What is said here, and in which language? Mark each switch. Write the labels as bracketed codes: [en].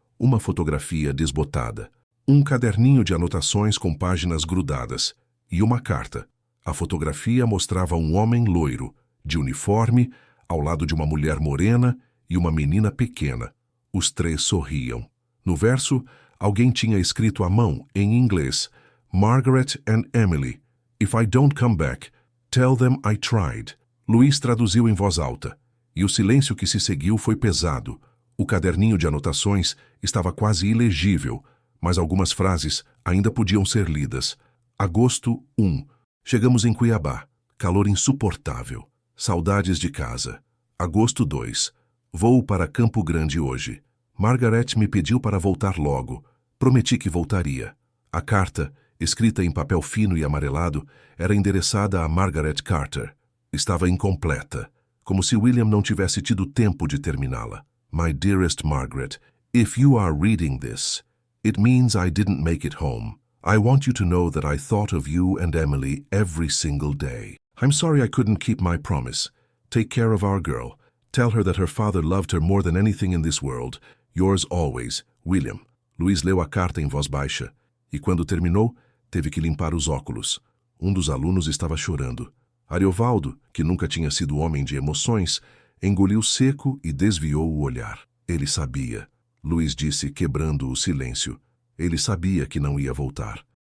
[pt] Uma fotografia desbotada, um caderninho de anotações com páginas grudadas e uma carta. A fotografia mostrava um homem loiro, de uniforme, ao lado de uma mulher morena e uma menina pequena. Os 3 sorriam. No verso, alguém tinha escrito à mão, em inglês, Margaret and Emily. [en] If I don't come back, tell them I tried. [pt] Luiz traduziu em voz alta, e o silêncio que se seguiu foi pesado. O caderninho de anotações estava quase ilegível, mas algumas frases ainda podiam ser lidas. Agosto 1. Chegamos em Cuiabá. Calor insuportável. Saudades de casa. Agosto 2. Vou para Campo Grande hoje. Margaret me pediu para voltar logo. Prometi que voltaria. A carta, escrita em papel fino e amarelado, era endereçada a Margaret Carter. Estava incompleta, como se William não tivesse tido tempo de terminá-la. [en] My dearest Margaret, if you are reading this, it means I didn't make it home. I want you to know that I thought of you and Emily every single day. I'm sorry I couldn't keep my promise. Take care of our girl. Tell her that her father loved her more than anything in this world. Yours always, William. [pt] Luiz leu a carta em voz baixa, e quando terminou, teve que limpar os óculos. Um dos alunos estava chorando. Ariovaldo, que nunca tinha sido homem de emoções, engoliu seco e desviou o olhar. Ele sabia. Luiz disse, quebrando o silêncio. Ele sabia que não ia voltar.